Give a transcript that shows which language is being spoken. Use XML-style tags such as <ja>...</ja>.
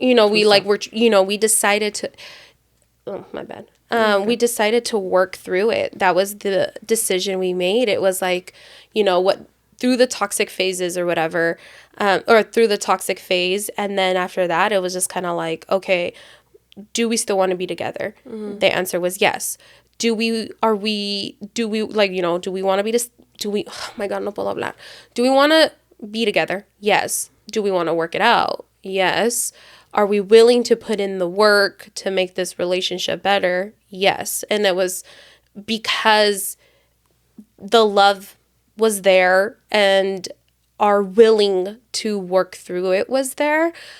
<en>we decided to. Oh, my bad. Okay. We decided to work through it. That was the decision we made. It was like, through the toxic phases or whatever, or through the toxic phase, and then after that, it was just kind of like, okay, do we still want to be together? Mm-hmm. The answer was yes. Do we want to be oh my God,</en> <es>no puedo hablar.</es> <en>Do we want to be together? Yes. Do we want to work it out? Yes. Are we willing to put in the work to make this relationship better? Yes. And it was because the love was there and our willing to work through it was there.</en>